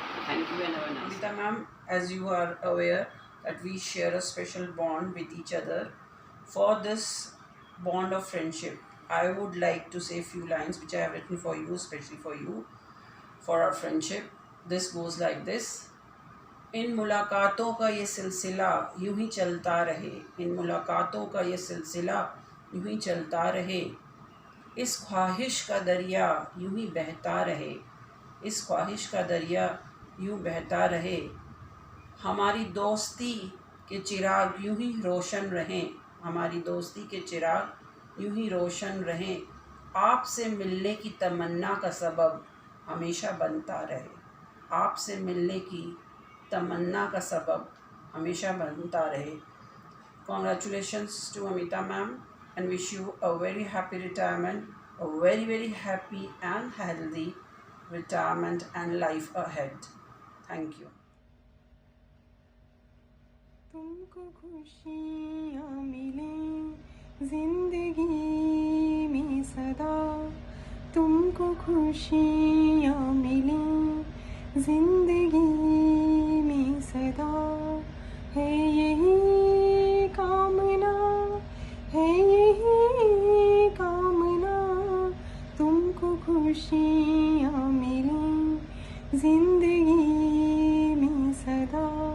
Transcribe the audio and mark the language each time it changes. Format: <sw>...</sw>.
<en>Thank you and have a nice day. Amita ma'am, as you are aware that we share a special bond with each other. For this bond of friendship, I would like to say a few lines which I have written for you, especially for you, for our friendship. This goes like this.</en> <hi>इन मुलाकातों का ये सिलसिला यूं ही चलता रहे, इन मुलाकातों का ये सिलसिला यूं ही चलता रहे, इस ख्वाहिश का दरिया यूं ही बहता रहे, इस ख्वाहिश का दरिया यूं बहता रहे, हमारी दोस्ती के चिराग यूं ही रोशन रहें, हमारी दोस्ती के चिराग यूं ही रोशन रहें, आपसे मिलने की तमन्ना का सबब हमेशा बनता रहे, आपसे मिलने की तमन्ना का सबब हमेशा बनता रहे.</hi> <en>Congratulations to Amita ma'am and wish you a very happy retirement, a very very happy and healthy retirement and life ahead. Thank you.</en> <hi>तुमको खुशियाँ मिलें जिंदगी में सदा, तुमको खुशियाँ मिलें जिंदगी में सदा, है यही कामना, है यही कामना, तुमको खुशियाँ मिलें जिंदगी में सदा,</hi>